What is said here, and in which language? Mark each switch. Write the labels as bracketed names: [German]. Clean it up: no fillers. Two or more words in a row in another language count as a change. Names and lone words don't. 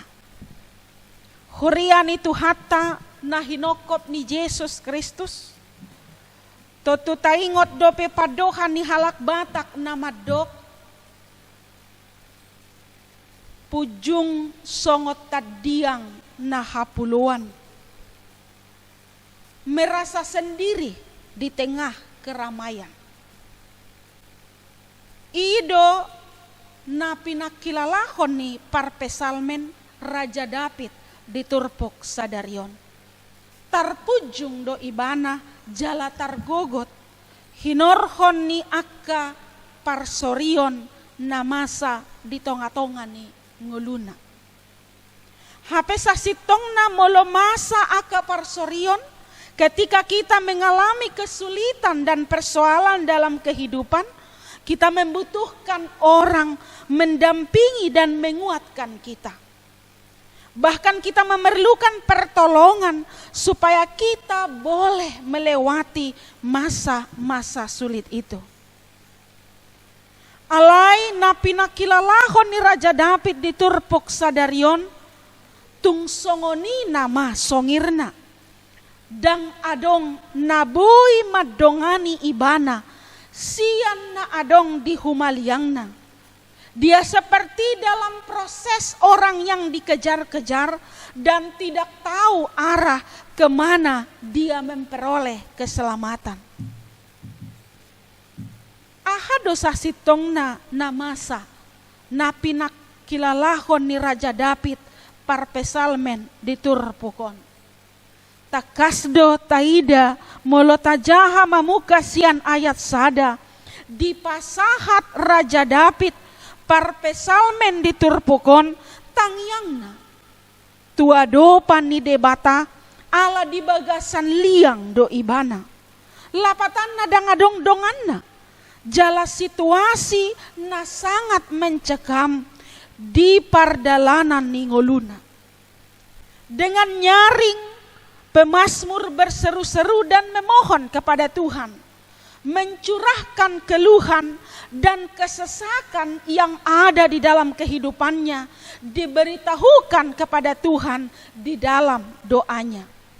[Batak Toba] Hurian itu hatta na hinokop ni Yesus Kristus. Totu taingot dope padohan ni halak batak na madok. Pujung songot tadiang na hapuluan. [Indonesian] Merasa sendiri di tengah keramaian. [Batak Toba] Ido na pinakilalahon ni parpesalmen Raja David di turpok sadarion. Tarpujung do ibana jala targogot, hinorhon ni akka parsorion na masa di tonga-tonga ni nguluna. Hape sa sitong na molo masa akka parsorion, [Indonesian] ketika kita mengalami kesulitan dan persoalan dalam kehidupan, kita membutuhkan orang mendampingi dan menguatkan kita. Bahkan kita memerlukan pertolongan supaya kita boleh melewati masa-masa sulit itu. [Batak Toba] Alai napinakilalahon ni Raja David di turpok sadarion, tungsongoni nama songirna, dang adong nabui madongani ibana, sian na adong di humaliangna. [Indonesian] Dia seperti dalam proses orang yang dikejar-kejar dan tidak tahu arah kemana dia memperoleh keselamatan. [Batak Toba] Aha dosa sitongna na masa na pinakilalahon ni Raja David parpesalmen di turpukon. Takasdo taida molotajaha mamuka sian ayat sada di pasahat Raja David parpesalmen di turpukon tangyangna tuado pani debata ala di bagasan liang do ibana lapatan nadang adong donganna jala situasi na [Indonesian] sangat mencekam [Batak Toba] di pardalanan ningoluna. [Indonesian] Dengan nyaring pemazmur berseru-seru dan memohon kepada Tuhan, mencurahkan keluhan dan kesesakan yang ada di dalam kehidupannya, diberitahukan kepada Tuhan di dalam doanya.